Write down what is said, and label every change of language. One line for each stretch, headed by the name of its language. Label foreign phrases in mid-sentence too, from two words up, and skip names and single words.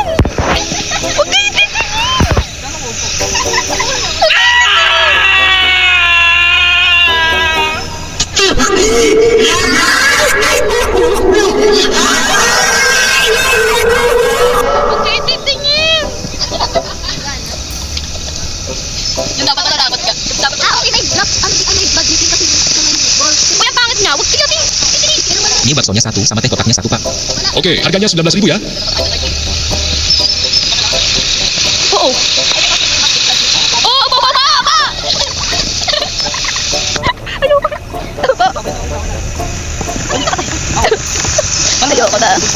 Filipino: Huwag kayo titingin! Huwag kayo titingin! Yung dapat natatakot ka. Okay, may
English: blood dripping
Filipino: kasi sa may meatball. Uy, ang pangit niya. Huwag kayo titingin!
Indonesian: Ini baksonya satu, sama teh kotaknya satu, Kak. Okay, harganya 19.000 ya.
Filipino: Oo. Oo, pa! Ayoko na. Ayoko na.